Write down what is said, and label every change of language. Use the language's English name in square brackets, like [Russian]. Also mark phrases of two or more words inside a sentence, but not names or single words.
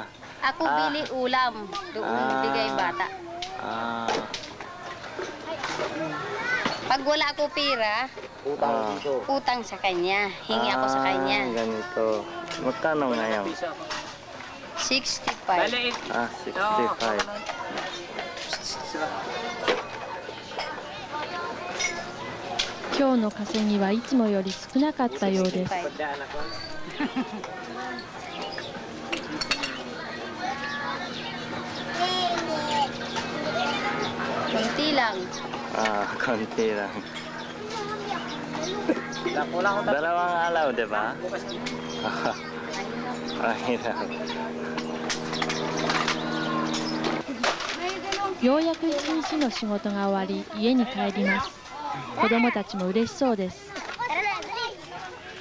[Filipino] Ako bili ulam. Doon bigay bata. Pag wala ako pera, utang sa kanya. Hingi ako sa kanya. Ganito. Magkano ngayon? 65. 65. [Japanese] 今日の稼ぎはいつもより少なかったようです。 [Filipino] Kunti lang. Konti lang. Dalawang alaw, di ba? Mahirap. [Japanese] ようやく一日の仕事が終わり、家に帰ります。子供たちも嬉しそうです。